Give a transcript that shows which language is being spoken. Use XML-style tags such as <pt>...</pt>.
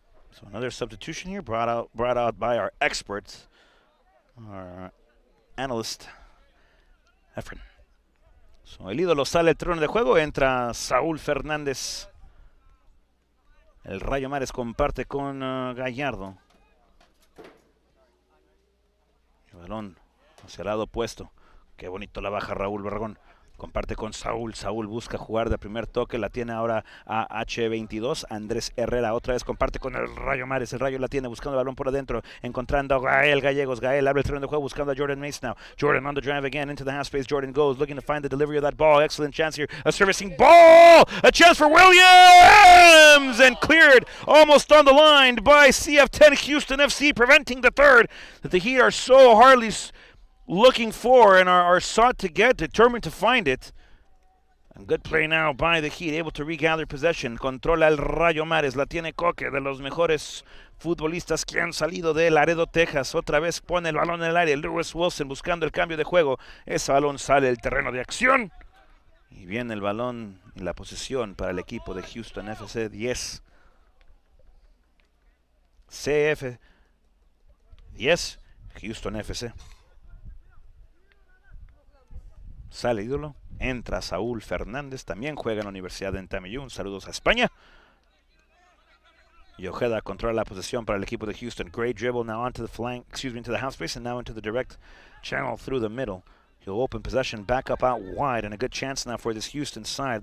<en>So another substitution here brought out by our experts, our analyst, Efren.</en> <es>So el ídolo sale del terreno de juego, entra Saúl Fernández. El Rayo Mares comparte con Gallardo. El balón hacia el lado opuesto. Qué bonito la baja Raúl Barragón. Comparte con Saúl. Saúl busca jugar de primer toque. La tiene ahora a H22. Andrés Herrera otra vez comparte con el Rayo Mares. El Rayo la tiene buscando el balón por adentro. Encontrando a Gael Gallegos. Gael abre el terreno de juego buscando a Jordan Mace now.</es> <en>Jordan on the drive again into the half space. Jordan goes looking to find the delivery of that ball. Excellent chance here. A servicing ball. A chance for Williams. And cleared almost on the line by CF10 Houston FC, preventing the third that the Heat are so hardly looking for and are sought to get, determined to find it. And good play now by the Heat, able to regather possession.</en> <es>Controla el Rayo Mares, la tiene Coque, de los mejores futbolistas que han salido de Laredo, Texas. Otra vez pone el balón en el aire. Lewis Wilson buscando el cambio de juego. Ese balón sale del terreno de acción. Y viene el balón y la posesión para el equipo de Houston FC 10. CF 10, Houston FC. Sale ídolo, entra Saúl Fernández, también juega en la Universidad de Entamillún. Saludos a España. Y Ojeda controla la posesión para el equipo de Houston.</es> <en>Great dribble now onto the flank, into the half space and now into the direct channel through the middle. He'll open possession back up out wide and a good chance now for this Houston side.</en>